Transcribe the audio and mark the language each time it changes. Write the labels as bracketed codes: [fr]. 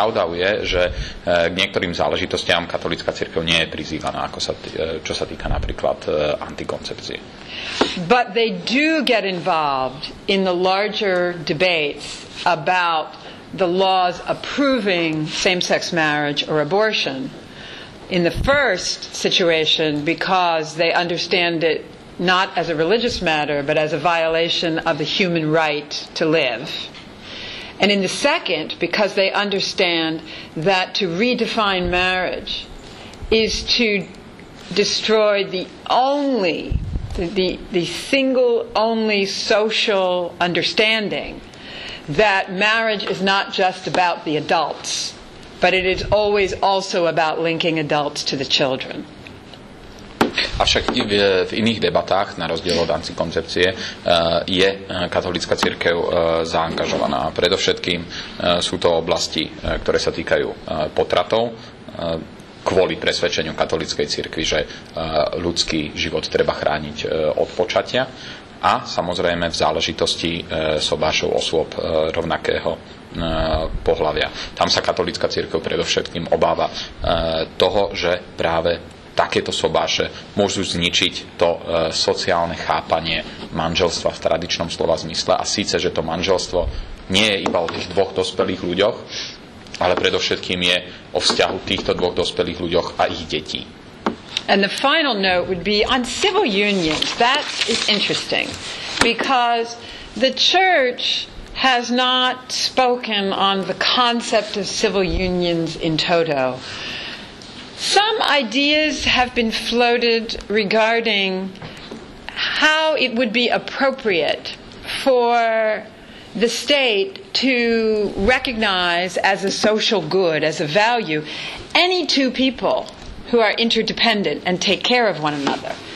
[sk] Pravdou je, že k niektorým záležitostiam katolícka cirkev nie je prizývaná, čo sa týka napríklad antikoncepcie. [en] But they do get involved in the larger debates about the laws approving same-sex marriage or abortion. In the first situation, because they understand it not as a religious matter, but as a violation of the human right to live. And in the second, because they understand that to redefine marriage is to destroyed the single only social understanding that marriage is not just about the adults, but it is always also about linking adults to the children. [sk] Avšak v iných debatách, na rozdiel od antikoncepcie, je katolícka cirkev zaangažovaná. Predovšetkým sú to oblasti, ktoré sa týkajú potratov, kvôli presvedčeniu katolíckej cirkvi, že ľudský život treba chrániť od počatia, a samozrejme v záležitosti sobášov osôb rovnakého pohlavia. Tam sa katolícka cirkev predovšetkým obáva toho, že práve takéto sobáše môžu zničiť to sociálne chápanie manželstva v tradičnom slova zmysle, a síce, že to manželstvo nie je iba o tých dvoch dospelých ľuďoch, ale predovšetkým je o vzťahu týchto dvoch dospelých ľuďoch a ich detí. [en] And the final note would be on civil unions. That is interesting because the church has not spoken on the concept of civil unions in toto. Some ideas have been floated regarding how it would be appropriate for the state to recognize as a social good, as a value, any two people who are interdependent and take care of one another.